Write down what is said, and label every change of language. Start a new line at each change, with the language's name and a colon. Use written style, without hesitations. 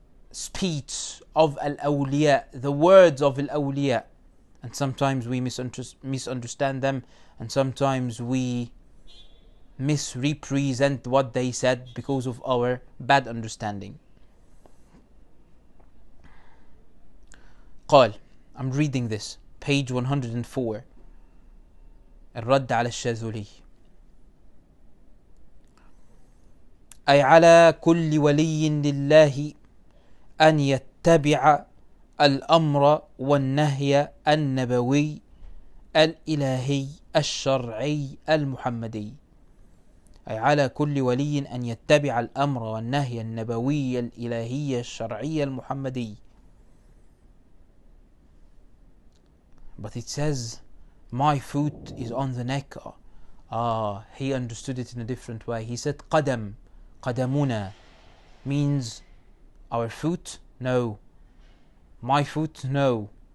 English: speech of Al-Awliya, the words of Al-Awliya, and sometimes we misunderstand them, and sometimes we misrepresent what they said because of our bad understanding.
Arabic: قال,
English: I'm reading this, page 104,
Arabic: الرد على الشاذلي. أي على كل ولي لله أن يتبع الأمر والنهي النبوي الإلهي الشرعي المحمدي. أي على كل ولي أن يتبع الأمر والنهي النبوي الإلهي الشرعي المحمدي.
English: But it says, my foot is on the neck. He understood it in a different way. He said,
Arabic: قدم, قدمنا
English: means our foot? No. My foot? No.